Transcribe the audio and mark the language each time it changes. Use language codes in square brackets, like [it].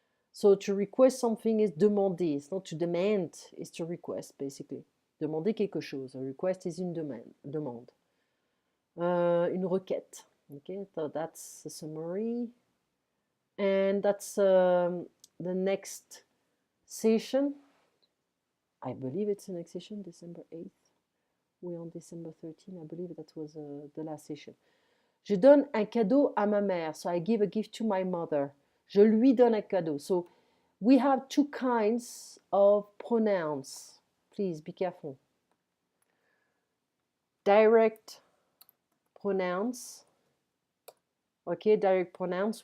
[en] So to request something is demander. It's not to demand, it's to request, basically. [fr] Demander quelque chose. [en] A request is [fr] une demande. Une requête. [en] Okay, so that's the summary. And that's the next session. I believe it's the next session, December 8th. We're on December 13th. I believe that was the last session. [fr] Je donne un cadeau à ma mère. [en] So I give a gift to my mother. [fr] Je lui donne un cadeau. [en] So we have two kinds of pronouns. Please be careful. Direct pronouns. Okay, direct pronouns.